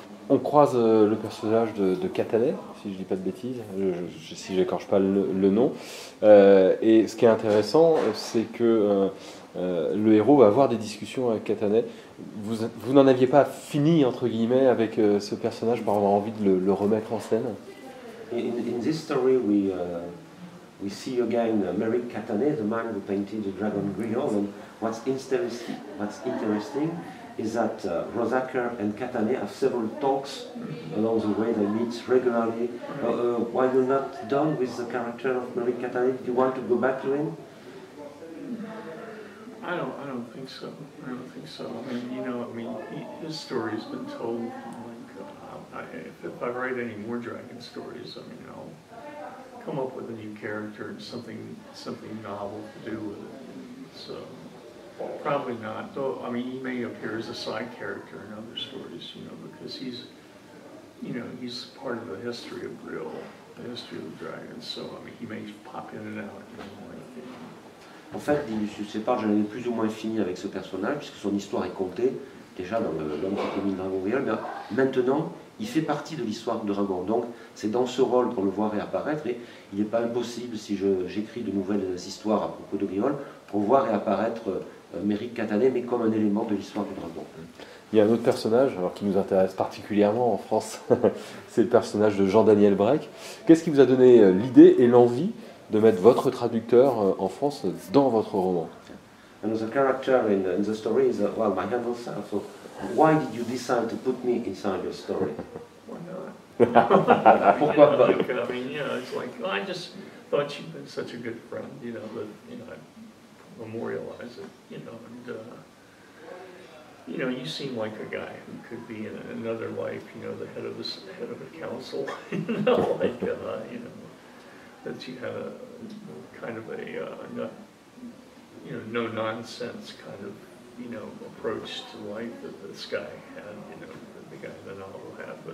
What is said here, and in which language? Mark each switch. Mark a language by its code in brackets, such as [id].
[fr] On croise le personnage de Katané, si je ne dis pas de bêtises, si je n'écorche pas le nom. Et ce qui est intéressant, c'est que le héros va avoir des discussions avec Katané. Vous n'en aviez pas fini, entre guillemets, avec ce personnage pour avoir envie de le remettre en scène? [en] In this story, we see again Merrick Katané, the man who painted the dragon Griot. And what's interesting is that Rosaker and Katané have several talks along the way. They meet regularly. Why you're not done with the character of Merrick Katané? Do you want to go back to him? I don't think so. I don't think so. I mean, you know, his story's been told. Like, if I write any more dragon stories, I mean, I'll come up with a new character and something novel to do with it. So probably not. Though I mean, he may appear as a side character in other stories, you know, because he's part of the history of Griot, the history of the dragons. So I mean, he may pop in and out, you know, like. [fr] En fait, dit Lucius Shepard, j'en avais plus ou moins fini avec ce personnage, puisque son histoire est contée, déjà dans L'homme qui était mis le dragon Griot, mais maintenant, il fait partie de l'histoire du dragon. Donc, c'est dans ce rôle qu'on le voit réapparaître, et il n'est pas impossible, si j'écris de nouvelles histoires à propos de Griot, qu'on voit réapparaître Merrick Katané, mais comme un élément de l'histoire du dragon. Il y a un autre personnage alors, qui nous intéresse particulièrement en France, c'est le personnage de Jean-Daniel Brech. Qu'est-ce qui vous a donné l'idée et l'envie de mettre votre traducteur en France dans votre roman? [en] Another character in the story is, well, my handle self. So, why did you decide to put me inside your story? Why not? [fr] Pourquoi pas? [en] Like, I mean, you know, it's like, well, I just thought you've been such a good friend, you know, that, you know, I memorialize it, you know, and, you know, you seem like a guy who could be in another life, you know, the head of a council, you know, like, you know, that you had a kind of a, you know, no nonsense kind of, you know, approach to life that this guy had, you know, the guy in the novel had.